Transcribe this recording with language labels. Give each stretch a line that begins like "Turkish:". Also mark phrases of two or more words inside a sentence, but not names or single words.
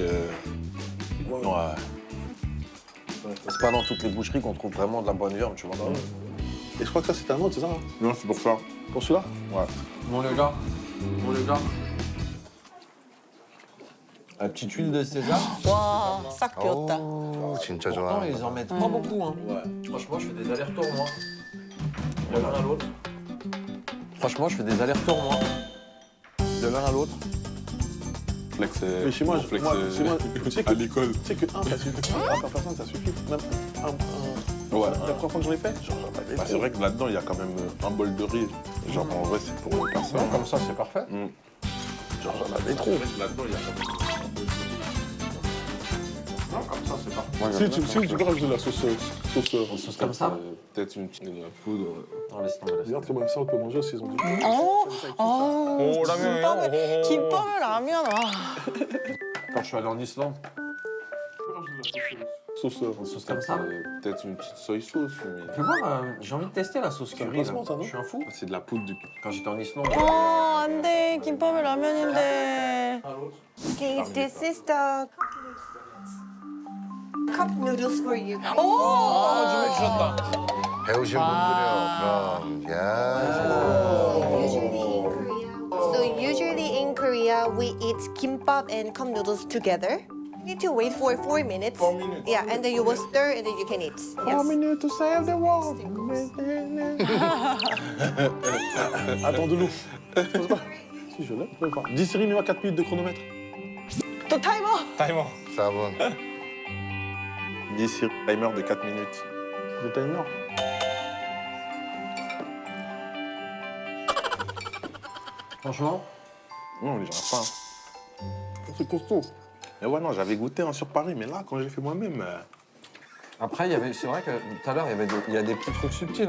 French: Ouais. C'est pas dans toutes les boucheries qu'on trouve vraiment de la bonne viande, tu vois. Et je crois que ça, c'était un autre, c'est ça? Hein? Non, c'est pour ça. Pour celui-là? Ouais. Bon, les gars. La petite huile de sésame.
Korean: 와, 싹 비었다. 오, 진짜
French: Pourtant,
Korean: 좋아.
French: ils en mettent pas beaucoup. Hein. Ouais. Franchement, je fais des allers-retours, moi. De l'un à l'autre. Franchement, je fais des allers-retours, moi. De l'un à l'autre. Flex, Mais chez moi, flex, chez moi, tu sais que, à l'école. tu sais que un, ça suffit. Un par personne, ça suffit. Même Ouais. la première fois que j'en ai fait, genre, Bah, c'est vrai que là-dedans, il y a quand même un bol de riz. Genre, en vrai, c'est pour une personne. Comme ça, c'est parfait. genre, j'en avais trop. Là-dedans, il y a quand même. Non, comme ça, c'est parfait. Si tu peux rajouter la sauce comme ça. Peut-être une petite poudre. Non, laisse tomber. Regarde comment ça, on peut manger aussi, ils ont dit.
Korean: 오, 라면이요? 김밥을 라면. 와.
French: Quand je suis allé en Islande, Sauce comme ça. Peut-être une petite
English: soy sauce.
French: Mais... Tu vois, j'ai envie de tester la sauce curry. Là. placement, ça, non? Je suis un fou. C'est de la poudre de... Quand j'étais en Islande.
Korean: 안 돼. 김밥을 라면인데.
English: Okay, this is the cup noodles for you.
Korean: 아, 준비해 주셨다. 배우신 분들이요. 그럼. 야.
English: So usually in Korea, we eat kimbap and cup noodles together. You need to wait for 4 minutes. 4 minutes. Yeah, and then you will stir and then you can eat. Yes. 4 minutes to save the world.
French: Attends, de l'eau. Si je l'ai, je peux pas. 10 séries, mais 4 minutes de chronomètre.
Korean: 또 타이머. 타이머. 4분.
French: dit Siri, timer de 4 minutes. Le timer. Franchement? Non, j'arrive pas. C'est costaud. Mais ouais, non, j'avais goûté sur Paris, mais là, quand j'ai fait moi-même. Après, c'est vrai que tout à l'heure, il y a des petits trucs subtils.